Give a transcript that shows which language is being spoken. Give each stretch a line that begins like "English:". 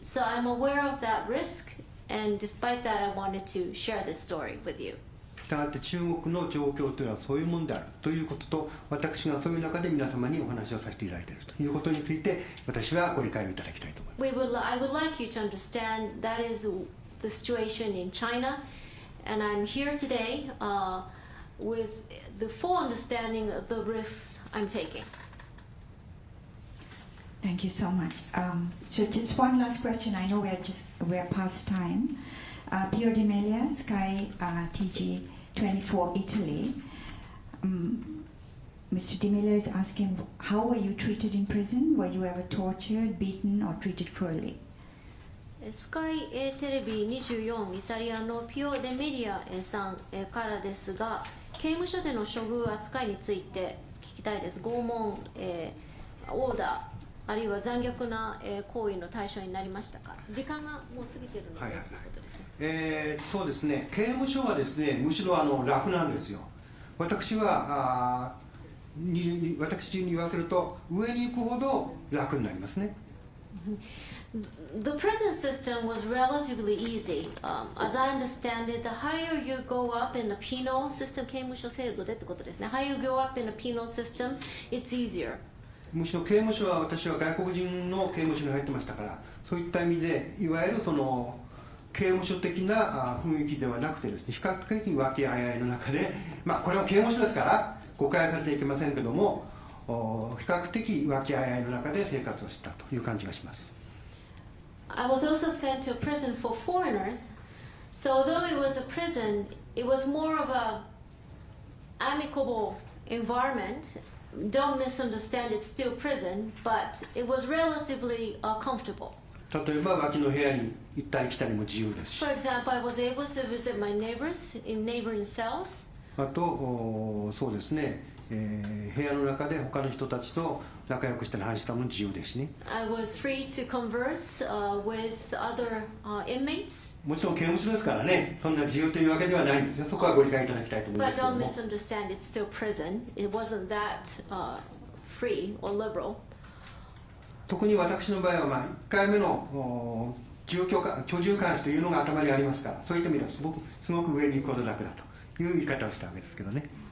English: So I'm aware of that risk, and despite that, I wanted to share this story with you.
Japanese: したがって中国の状況というのはそういうものであるということと、私がそういう中で皆様にお話をさせていただいているということについて、私はご理解をいただきたいと思います。
English: I would like you to understand that is the situation in China, and I'm here today with the full understanding of the risks I'm taking. Thank you so much. So just one last question. I know we're past time. Pio Di Melia, Sky TG24 Italy. Mr. Di Melia is asking, how were you treated in prison? Were you ever tortured, beaten, or treated cruelly?
Japanese: スカイテレビ24イタリアのピオ・デメリアさんからですが、刑務所での処遇扱いについて聞きたいです。拷問、オーダーあるいは残虐な行為の対象になりましたか。時間がもう過ぎているので、ということですね。そうですね、刑務所はですね、むしろ楽なんですよ。私に言わせると、上に行くほど楽になりますね。
English: The prison system was relatively easy. As I understand it, the higher you go up in the penal system,
Japanese: 刑務所制度でってことですね。
English: Higher you go up in the penal system, it's easier.
Japanese: むしろ刑務所は私は外国人の刑務所に入ってましたから、そういった意味でいわゆるその刑務所的な雰囲気ではなくてですね、比較的和気あいあいの中で、これは刑務所ですから誤解されてはいけませんけども、比較的和気あいあいの中で生活をしたという感じがします。
English: I was also sent to a prison for foreigners. So although it was a prison, it was more of a amicable environment. Don't misunderstand, it's still prison, but it was relatively comfortable.
Japanese: 例えば脇の部屋に行ったり来たりも自由ですし。
English: For example, I was able to visit my neighbors in neighboring cells.
Japanese: あとそうですね、部屋の中で他の人たちと仲良くして話したのも自由ですしね。
English: I was free to converse with other inmates.
Japanese: もちろん刑務所ですからね、そんな自由というわけではないんですよ。そこはご理解いただきたいと思いま
English: But
Japanese: すけど
English: don't
Japanese: も。
English: misunderstand, it's still prison. It wasn't that free or liberal.
Japanese: 特に私の場合は、1回目の居住監視というのが頭にありますから、そういった意味ではすごく上に行くことなくなという言い方をしたわけですけどね。